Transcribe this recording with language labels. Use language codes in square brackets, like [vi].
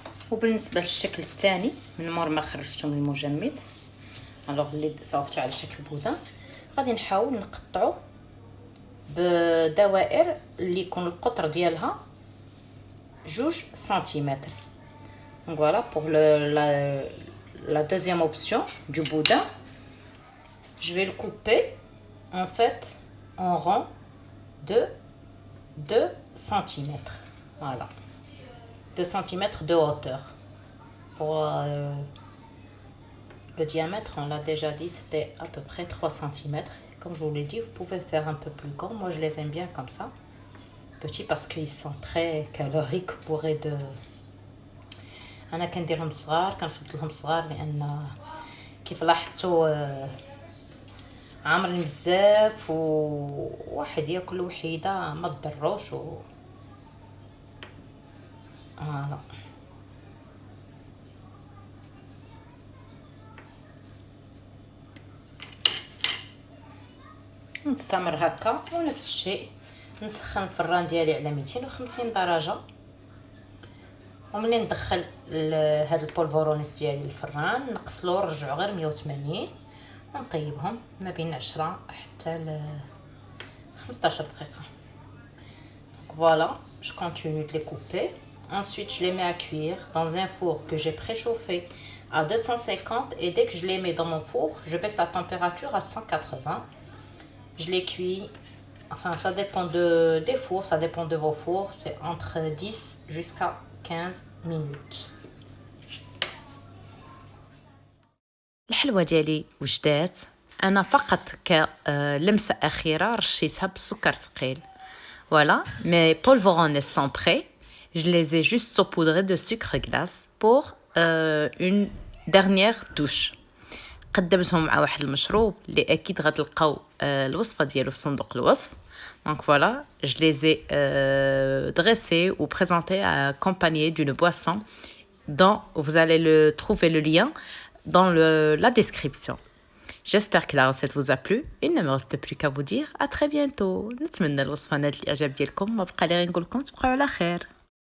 [ar] وبالنسبه للشكل الثاني من مور ما خرجته من المجمد، الوغ اللي صاوبته على شكل بودان، غادي نحاول نقطعو بدوائر اللي يكون القطر ديالها 2 سنتيمتر. [fr] Donc voilà pour la deuxième option du boudin. Je vais le couper en fait en rond de 2 cm. Voilà. 2 cm de hauteur. Pour le diamètre, on l'a déjà dit, c'était à peu près 3 cm. Comme je vous l'ai dit, vous pouvez faire un peu plus grand. Moi, je les aime bien comme ça. Petits parce qu'ils sont très caloriques pour de... [ar] أنا كنديرهم صغار، كنفضلهم صغار لأن كيف لاحظتوا عامرين بزاف وواحد ياكل وحيدة ما تضروش فوالا. نستمر هكا ونفس الشيء. نسخن الفران ديالي على 250 درجة، وملي ندخل هاد البولفورونيس ديالي الفران نقصلو ونرجعو غير 180 ونطيبهم ما بين 10 حتى ل 15 دقيقة. [fr] Voilà, je continue de les couper. Ensuite, je les mets à cuire dans un four que j'ai préchauffé à 250 et dès que je les mets dans mon four, je baisse la température à 180. Je les cuis, enfin ça dépend des fours, ça dépend de vos fours, c'est entre 10 jusqu'à 15 minutes. [ar] الحلوة ديالي وجدات، انا فقط كلمسة اخيرة رشيتها بالسكر ثقيل. [fr] Voilà, mes polvorones sont prêts. Je les ai juste saupoudrés de sucre glace pour une dernière touche. [ar] قدمتهم مع واحد المشروب اللي اكيد غتلقاو الوصفه ديالو في صندوق الوصف. [fr] Donc voilà, je les ai dressés ou présentés accompagnés d'une boisson dont vous allez trouver le lien dans la description. J'espère que la recette vous a plu. Il ne me reste plus qu'à vous dire à très bientôt. [ar] نتمنى الوصفه نالت الاعجاب ديالكم. ما بقى لي غير نقول لكم تبقاو على خير.